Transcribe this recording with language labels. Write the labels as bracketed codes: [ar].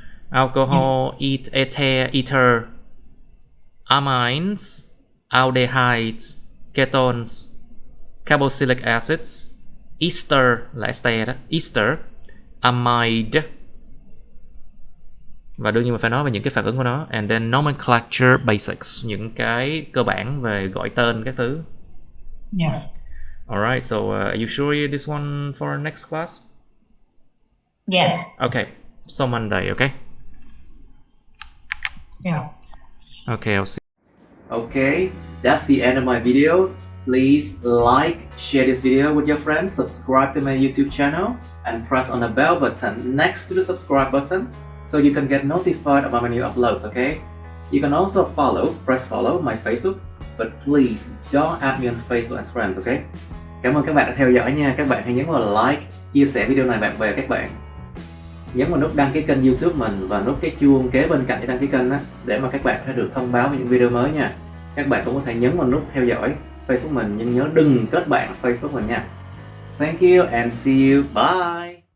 [en] Alcohol, ether, amines, aldehydes, ketones, carboxylic acids, ester là ester đó, ester, amide. [vi] Và đương nhiên mình phải nói về những cái phản ứng của nó. [en] And then nomenclature basics, [vi] những cái cơ bản về gọi tên các thứ. Yeah. [en] Alright, so are you sure this one for next class? Yes. Okay, so Monday, okay? Yeah. Okay, I'll see. Okay, that's the end of my videos. Please like, share this video with your friends, subscribe to my YouTube channel, and press on the bell button next to the subscribe button so you can get notified about my new uploads, okay? You can also press follow my Facebook, but please don't add me on Facebook as friends, okay? [vi] Cảm ơn các bạn đã theo dõi nha. Các bạn hãy nhấn vào like, chia sẻ video này bạn bè các bạn. Nhấn vào nút đăng ký kênh YouTube mình và nút cái chuông kế bên cạnh để đăng ký kênh đó, để mà các bạn sẽ được thông báo về những video mới nha. Các bạn cũng có thể nhấn vào nút theo dõi Facebook mình, nhưng nhớ đừng kết bạn Facebook mình nha. [en] Thank you and see you. Bye.